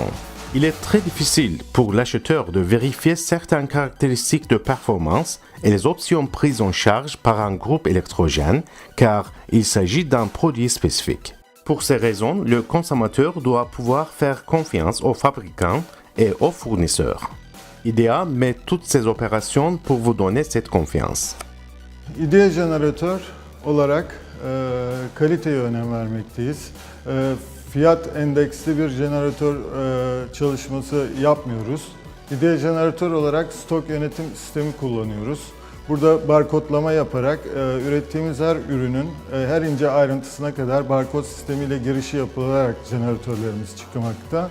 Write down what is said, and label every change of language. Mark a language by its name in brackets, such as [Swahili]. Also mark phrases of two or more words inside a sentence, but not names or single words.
[French] Il est très difficile pour l'acheteur de vérifier certaines caractéristiques de performance et les options prises en charge par un groupe électrogène car il s'agit d'un produit spécifique. Pour ces raisons, le consommateur doit pouvoir faire confiance aux fabricants et aux fournisseurs. IDEA met toutes ses opérations pour vous donner cette confiance. [Turkish] IDEA jeneratör olarak kaliteye önem vermekteyiz. Fiyat endeksli bir jeneratör çalışması yapmıyoruz. IDEA jeneratör olarak stok yönetim sistemi kullanıyoruz. Burada barkodlama yaparak ürettiğimiz her ürünün her ince ayrıntısına kadar barkod sistemiyle girişi yapılarak jeneratörlerimiz çıkmakta.